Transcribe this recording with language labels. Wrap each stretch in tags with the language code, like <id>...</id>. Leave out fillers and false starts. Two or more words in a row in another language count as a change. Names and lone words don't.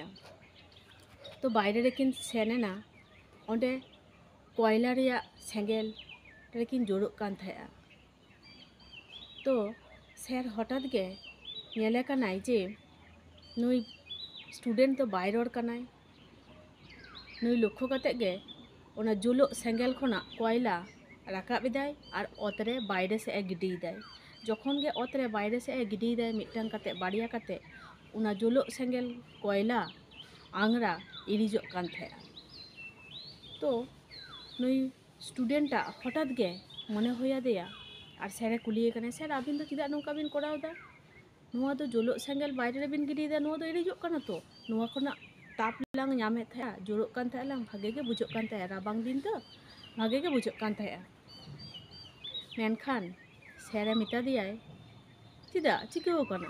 <sat>तो बायरे रेकिन सेनेना ओंडे कोयला रिया सेंगेल रेकिन जुरुग कान थाया। तो सर हठात गे नेले कानाय जे नुई स्टूडेंट तो बाय रड़ कानाय। नुई लक्ष्य काते गे ओना जुलो सेंगेल खना कोयला राकाब एदाय आर ओतरे बायरे से गिडियेदाय। जखन गे ओतरे बायरे से गिडियेदाय मिदटांग काते बाड़िया काते ओना जुलो सेंगेल कोयला आंगरा इरिजोग कान थाया। तो नुई स्टूडेंटा हठात गे मने होया देया आर सर कुलिये कानाय सर आबिन दो चेदा नोंका बिन करावदा। ᱱᱚᱣᱟ ᱫᱚ ᱡᱩᱞᱩᱜ ᱥᱮᱸᱜᱮᱞ ᱵᱟᱭᱨᱮ ᱨᱮᱵᱤᱱ ᱜᱤᱰᱤᱭᱮᱫᱟ, ᱱᱚᱣᱟ ᱫᱚ ᱤᱲᱤᱡᱚᱜ ᱠᱟᱱᱟ ᱛᱚ, ᱱᱚᱣᱟ ᱠᱷᱚᱱᱟᱜ ᱛᱟᱯ ᱞᱟᱝ ᱧᱟᱢᱮᱫ ᱛᱟᱦᱮᱸᱜᱼᱟ, ᱡᱩᱞᱩᱜ ᱠᱟᱱ ᱛᱟᱦᱮᱸᱜ ᱞᱟᱝ, ᱵᱷᱟᱜᱮ ᱜᱮ ᱵᱩᱡᱷᱟᱹᱜ ᱠᱟᱱ ᱛᱟᱦᱮᱸᱜᱼᱟ, ᱨᱟᱵᱟᱝ ᱫᱤᱱ ᱛᱚ ᱵᱷᱟᱜᱮ ᱜᱮ ᱵᱩᱡᱷᱟᱹᱜ ᱠᱟᱱ ᱛᱟᱦᱮᱸᱜᱼᱟ᱾ ᱢᱮᱱᱠᱷᱟᱱ ᱥᱮᱨᱮ ᱢᱮᱛᱟ ᱫᱮᱭᱟᱭ, ᱪᱮᱫᱟᱜ ᱪᱤᱠᱟᱹᱣ ᱠᱟᱱᱟ?</sat>